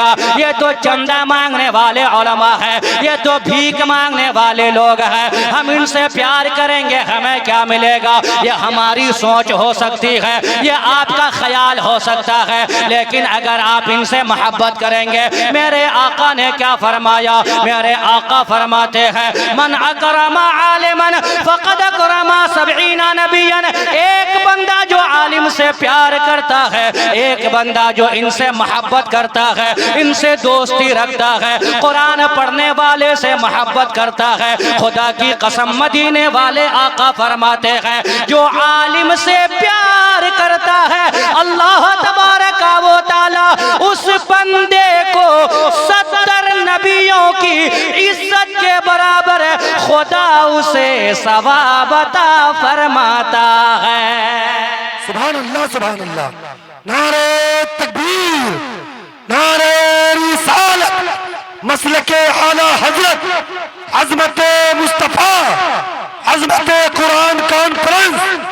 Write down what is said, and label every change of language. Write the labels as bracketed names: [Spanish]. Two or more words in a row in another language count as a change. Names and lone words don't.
[Hindi] ये तो चंदा मांगने वाले उलमा हैं, ये तो भीख मांगने वाले लोग हैं। हम इनसे प्यार करेंगे हमें क्या मिलेगा? ये हमारी सोच हो सकती है, ये आपका ख्याल हो सकता है, लेकिन अगर आप इनसे मोहब्बत करेंगे, मेरे आका ने क्या फरमाया? मेरे आका फरमाते हैं, [Arabic] من أكرم عالما فقد أكرم سبعين نبيا. [Hindi] एक बंदा जो आलिम से प्यार करता है, एक बंदा जो इनसे मोहब्बत करता है, इनसे दोस्ती रखता है, कुरान पढ़ने वाले से मोहब्बत करता है, खुदा की कसम मदीने वाले आका फरमाते हैं, जो आलिम से प्यार करता है, [Arabic] الله تبارك وتعالى [Hindi] उस बंदे को 70 नबियों की इज्जत के बराबर खुदा उसे सवाब अता फरमाता है। [Arabic] سبحان الله, سبحان الله. [Hindi] नारे तकबीर, नारे रिसालत, मसलके आला हजरत, अजमत मुस्तफा, अजमत कुरान कॉन्फ्रेंस।